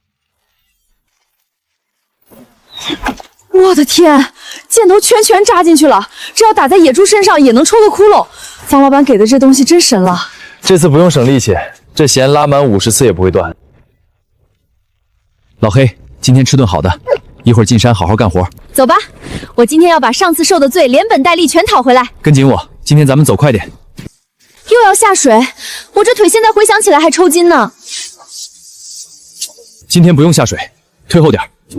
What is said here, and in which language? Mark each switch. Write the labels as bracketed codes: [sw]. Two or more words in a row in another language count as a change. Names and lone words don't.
[zh] 我的天，箭頭全扎進去了，這要打在野豬身上也能戳個窟窿。方老闆給的這東西真神了。這次不用省力氣，這弦拉滿50次也不會斷。老黑，今天吃頓好的，一會兒進山好好幹活。走吧， 我今天要把上次受的罪连本带利全讨回来。跟紧我，今天咱们走快点。又要下水，我这腿现在回想起来还抽筋呢。今天不用下水，退后点。